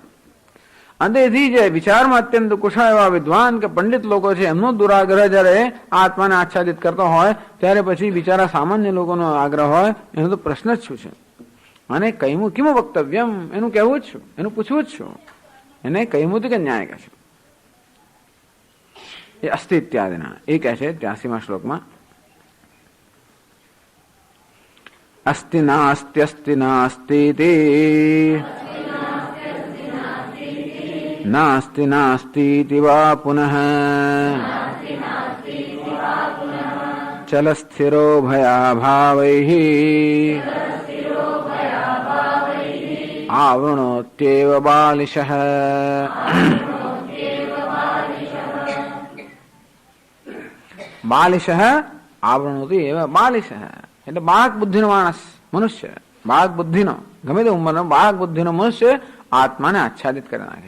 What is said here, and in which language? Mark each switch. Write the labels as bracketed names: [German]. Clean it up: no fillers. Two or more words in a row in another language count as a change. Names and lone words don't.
[Gujarati] અંતેથી જે વિચારમાં અત્યંત કુશળ એવા વિદ્વાન કે પંડિત લોકો છે, એમનો દુરાગ્રહ જયારે આત્માને આચ્છાદિત કરતો હોય ત્યારે પછી બિચારા સામાન્ય લોકોનો આગ્રહ હોય, એનો તો પ્રશ્ન જ શું છે. અને કઈમું [Sanskrit] કિમ વક્તવ્યમ, [Gujarati] એનું કહેવું જ છું, એનું પૂછવું જ છું. એને કઈમું કે ન્યાય કહે છે. એ અસ્તિ ઇત્યાદિના એ કહે છે 83મા શ્લોકમાં. [Sanskrit] अस्ति नास्त्यस्ति नास्तीति नास्ति नास्तीति वा पुनः चल स्थिरो भयाभावैः आवृणोत्येव बालिशः. બાલિશઃ આવૃણોતિ એવ બાલિશઃ [Gujarati] એટલે બાળક બુદ્ધિનો માણસ, મનુષ્ય બાળક બુદ્ધિનો, ગમે તે ઉંમરનો બાળક બુદ્ધિનો મનુષ્ય આત્માને આચ્છાદિત કરી નાખે.